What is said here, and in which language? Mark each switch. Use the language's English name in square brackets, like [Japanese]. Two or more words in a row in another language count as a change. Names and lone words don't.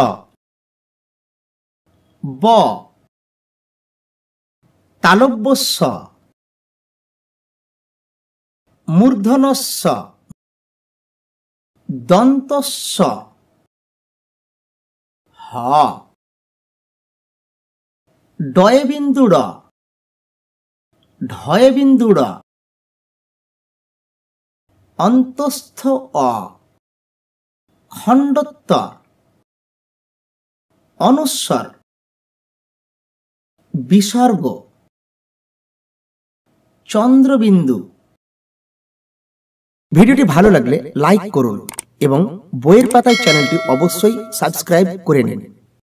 [Bangla] ব তালব্য স মূর্ধনস্য দন্তস্য হ ডয়ে বিন্দু ড ঢয়ে বিন্দু ড অন্তস্থ অ খণ্ডত্ব অনুস্বর বিসর্গ চন্দ্রবিন্দু। ভিডিওটি ভালো লাগলে লাইক করুন এবং বইয়ের পাতায় চ্যানেলটি অবশ্যই সাবস্ক্রাইব করে নিন।